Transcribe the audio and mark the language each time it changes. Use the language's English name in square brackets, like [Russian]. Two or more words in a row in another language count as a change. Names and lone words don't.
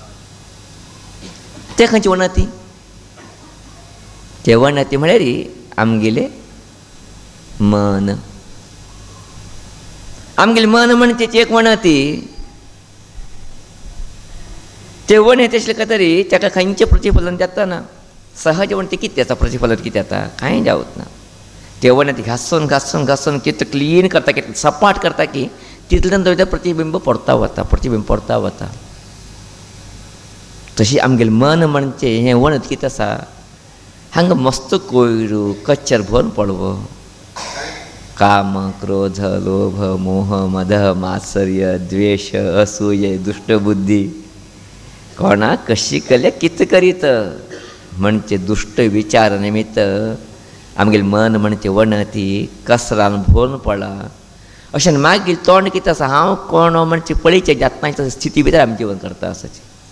[Konkani] ते खंयची वणती ते वणती म्हळ्यार आमगेले मन आमगेले मन म्हण तेची एक वणती ते वणे तशें काय तरी ताका खंयचें प्रतिफलन जाता ना सहज वणती कितें जाता प्रतिफलन कितें जाता कांय जावत ना ते वणती घासून घासून घासून कितें क्लीन करता कितें सपाट करता की तितल्यान तो प्रतिबिंब पडता वता तशी आमगेलें मन म्हणजे हें वणत कितें आसा हांगा मस्त कोयरू कच्चर भरून पडवो काम क्रोध लोभ मोह मद मात्सर्य द्वेष असूये दुष्टबुद्धी कोणाक कशी केले कितें करीत म्हणजे दुष्ट विचार निमित्त आमगेलें मन म्हणजे वणती कसरान भरून पडला अशें मागीर तोंड कितें आसा हांव कोण म्हणजे पळयचें जातनाच्या स्थिती भितर आमी जिवन करता आसाचें